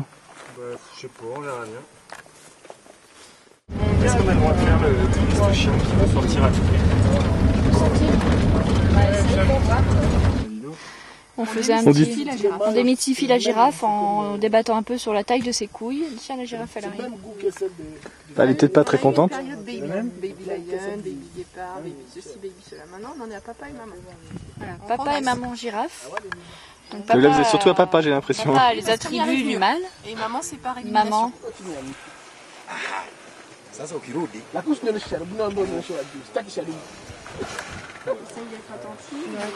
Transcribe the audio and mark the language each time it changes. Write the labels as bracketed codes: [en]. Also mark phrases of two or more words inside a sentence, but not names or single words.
[fr] Bah je sais pas, on verra bien. Est-ce qu'on a le droit de faire le touriste chien qui va sortir à tout prix? On faisait un On petit... On démystifie la girafe en débattant un peu sur la taille de ses couilles. Tiens, la girafe, elle arrive. Elle est peut-être pas très contente. Période baby. Baby lion, baby guépard, baby ceci, baby cela. Maintenant, on en est à papa et maman. Voilà. Papa et maman girafe. Donc, Mais là, vous êtes surtout à papa, j'ai l'impression. Papa a les attributs du mâle. Et maman, c'est pareil. Maman [sw] Sasa ukirudi lakini usionyeshe mbona ndio unaonyesha juu. Sitaki sharibu. [fr] Essaye d'être attentive.